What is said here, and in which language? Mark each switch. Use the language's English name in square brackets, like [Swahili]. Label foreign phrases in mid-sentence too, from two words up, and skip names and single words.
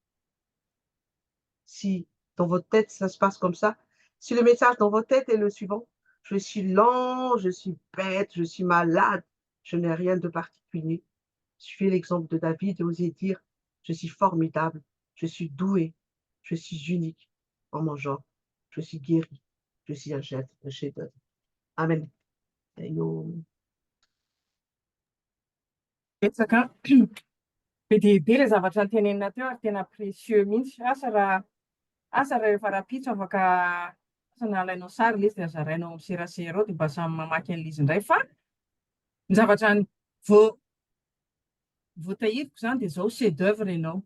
[French] Si dans votre tête, ça se passe comme ça, si le message dans votre tête est le suivant, je suis lent, je suis bête, je suis malade, je n'ai rien de particulier. Suivez l'exemple de David et osez dire, je suis formidable, je suis doué, je suis unique en mon genre, je suis guéri, je suis un chef-d'œuvre. Amen. [Malagasy] Betsaka be diabe le zavatra tenenina teo ary tena précieux mihitsy. Asa raha efa rapitso afaka alainao sary ilay izy dia zarainao amin'ny serasera ao dia mba samy mamaky an'ilay izy indray fa ny zavatra voatahiriko izany dia izao [French] chef d'œuvre [Malagasy] ianao.